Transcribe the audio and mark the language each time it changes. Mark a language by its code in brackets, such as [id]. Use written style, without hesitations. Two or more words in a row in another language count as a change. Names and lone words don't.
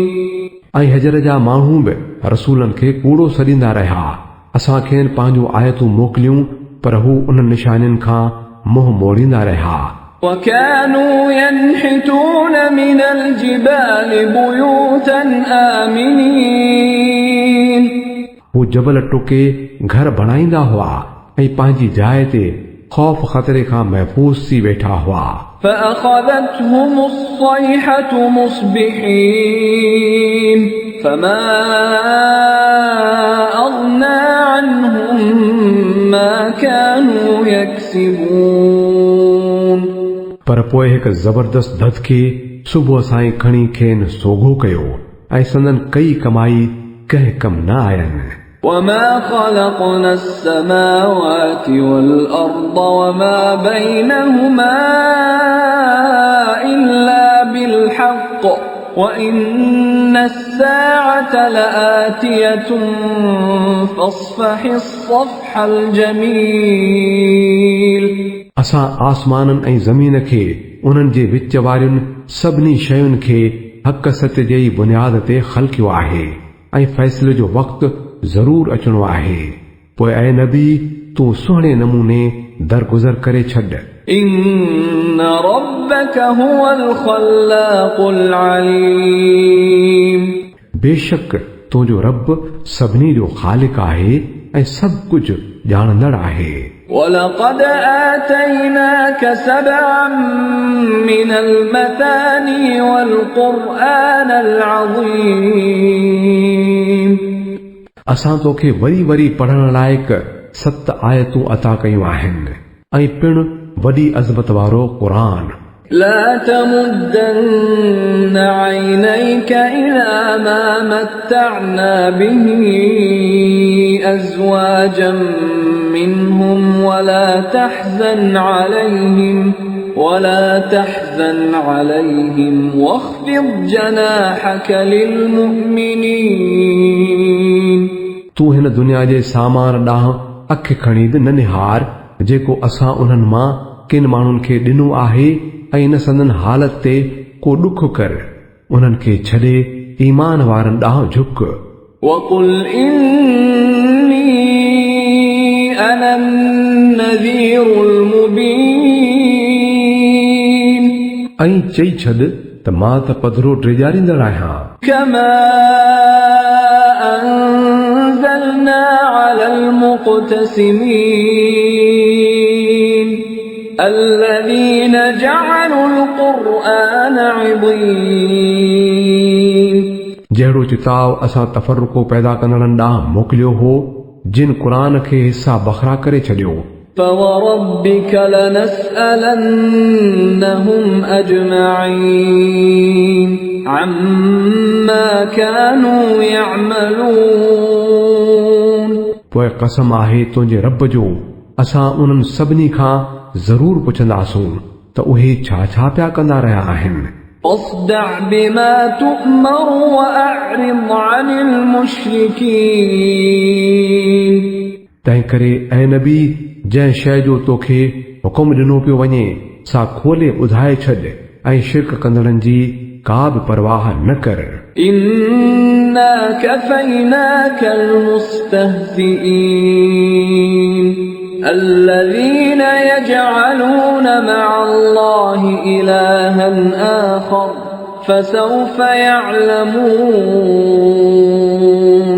[sd] ऐं हजर जा माण्हू बि रसूलनि खे कूड़ो सॾींदा रहिया असां खेनि पंहिंजूं आयतूं मोकिलियूं पर हू उन निशानियुनि खां मुंहुं मोड़ींदा रहिया [ar] وكانوا ينحتون من الجبال بيوتا آمنين [sd] हू जबल टुके घर बणाईंदा हुआ ऐं पंहिंजी जाइ ते ख़ौफ़ ख़तरे खां महफ़ूज़ थी वेठा हुआ [ar] فأخذتهم الصيحة مصبحين فما أغنى عنهم ما كانوا يكسبون [sd] पर पोइ हिकु ज़बरदस्त धदके सुबुह सां खणी खेनि सोघो कयो ऐं संदन कई कमाई कंहिं कम न आयनि [ar] وما خلقنا السماوات والأرض وما بينهما إلا بالحق وإن الساعة لآتية فاصفح الصفح الجميل [sd] असां आसमाननि ऐं ज़मीन खे उन्हनि जे विच वारियुनि सभिनी शयुनि खे हक़ सत्य जे बुनियाद ते ख़लक़ियो आहे ऐं फ़ैसिले जो वक़्तु ज़रूर अचणो आहे पोइ ऐं नबी तूं सुहिणे नमूने दरगुज़र करे छॾ [ar] إن ربك هو الخلاق العليم [sd] बेशक तुंहिंजो रब सभिनी जो ख़ालिक आहे ऐं सभु कुझु ॼाणंदड़ आहे [ar] ولقد آتيناك 7 من المثاني والقرآن العظيم [sd] असां तोखे वरी वरी पढ़ण लाइक़ 7 आयतूं अता कयूं आहिनि ऐं पिणु वॾी अज़मत वारो क़ुरान। [ar] لا تمدن عينيك إلى ما متعنا به أزواجا منهم ولا تحزن عليهم واخفض جناحك للمؤمنين [sd] तूं हिन दुनिया जे सामान ॾांहुं अखि खणी बि न निहार जेको असां उन्हनि मां किन माण्हुनि खे ॾिनो आहे ऐं इन संदन हालत ते को ॾुख कर उन्हनि खे छॾे ईमान वारनि ॾांहुं झुक। [ar] وقل إني أنا النذير المبين [sd] ऐं चई छॾ त मां त पधरो ड्रेजारींदड़ आहियां। [ar] كما أنزلنا على المقتسمين الذين جعلوا القرآن عضين [sd] जहिड़ो चिताव असां तफ़रुको पैदा कंदड़नि ॾांहुं मोकिलियो हो जिन क़ुरान खे हिसा बखरा करे छॾियो। [ar] فوربك لنسألنهم أجمعين عما كانوا يعملون [sd] पोइ कसम आहे तुंहिंजे रब जो असां उन्हनि सभिनी खां ज़रूर पुछंदासूं त उहे छा छा पिया कंदा रहिया आहिनि। [ar] فاصدع بما تؤمر وأعرض عن المشركين [sd] तंहिं करे ऐं नबी जंहिं शइ जो तोखे हुकुम ॾिनो पियो वञे सा खोले ॿुधाए छॾ ऐं शिरक कंदड़नि जी का बि परवाह न कर। [ar] إنا كفيناك المستهزئين الذين يجعلون مع الله إلها آخر فسوف يعلمون